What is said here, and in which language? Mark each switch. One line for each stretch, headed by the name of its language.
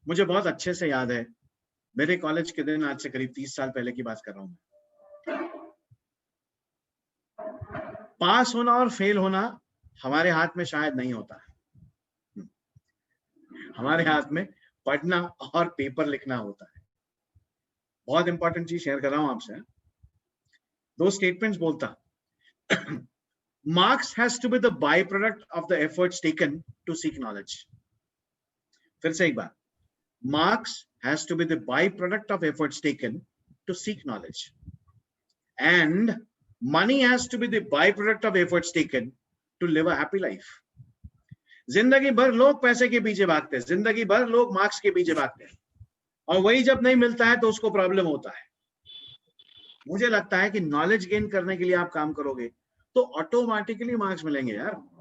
Hindi: मुझे बहुत अच्छे से याद है, मेरे कॉलेज के दिन, आज से करीब 30 साल पहले की बात कर रहा हूं मैं। पास होना और फेल होना हमारे हाथ में शायद नहीं होता है, हमारे हाथ में पढ़ना और पेपर लिखना होता है। बहुत इंपॉर्टेंट चीज शेयर कर रहा हूं आपसे। दो स्टेटमेंट्स बोलता,
English: marks has to be the byproduct of the efforts taken to seek knowledge.
Hindi: फिर से एक बार,
English: marks has to be the byproduct of efforts taken to seek knowledge, and money has to be the byproduct of efforts taken to live a happy life.
Hindi: जिंदगी भर लोग पैसे के पीछे भागते हैं, जिंदगी भर लोग मार्क्स के पीछे भागते हैं, और वही जब नहीं मिलता है तो उसको प्रॉब्लम होता है। मुझे लगता है कि नॉलेज गेन करने के लिए आप काम करोगे तो ऑटोमेटिकली मार्क्स मिलेंगे यार।